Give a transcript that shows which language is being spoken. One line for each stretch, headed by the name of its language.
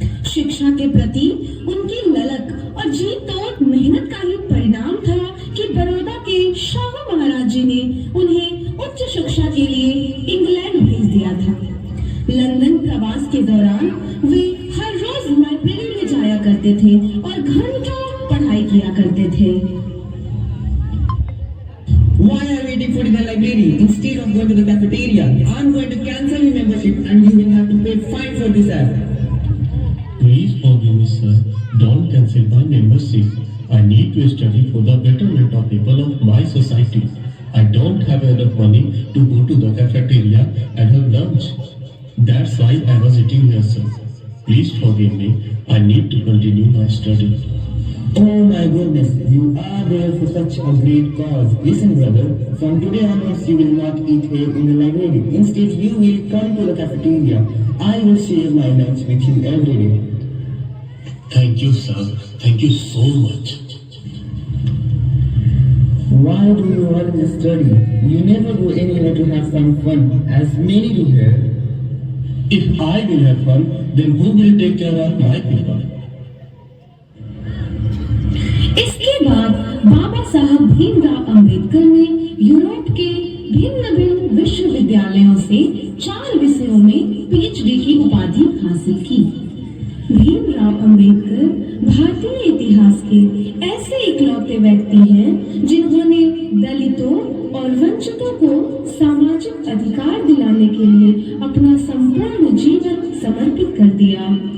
Hindi: शिक्षा के प्रति उनकी ललक और जी तोड़ मेहनत का ही परिणाम था कि बड़ौदा के शाहू महाराज जी ने उन्हें उच्च शिक्षा के लिए इंग्लैंड भेज दिया था। लंदन प्रवास के दौरान वे हर रोज लाइब्रेरी में जाया करते थे और घंटों पढ़ाई किया करते थे।
English: Why are you waiting for the library instead of going to the cafeteria? I'm going to cancel your membership and you will have to pay fine for this app. Please forgive me, sir. Don't cancel my membership. I need to study for the betterment of people of my society. I don't have enough money to go to the cafeteria and have lunch. That's why I was eating here, sir. Please forgive me. I need to continue my study. Oh my goodness, you are there for such a great cause. Listen, brother, from today onwards you will not eat here in the library. Instead, you will come to the cafeteria. I will share my lunch with you every day. Thank you, sir. Thank you so much. Why do you always study? You never go anywhere to have some fun, as many do here. If I will have fun, then who will take care of my people?
Hindi: इसके बाद बाबा साहब भीमराव अंबेडकर ने Europe के भिन्न भिन्न विश्वविद्यालयों से 4 विषयों में पीएचडी की उपाधि हासिल की। भीमराव अंबेडकर भारतीय इतिहास के ऐसे इकलौते व्यक्ति हैं जिन्होंने दलितों और वंचितों को सामाजिक अधिकार दिलाने के लिए अपना संपूर्ण जीवन समर्पित कर दिया।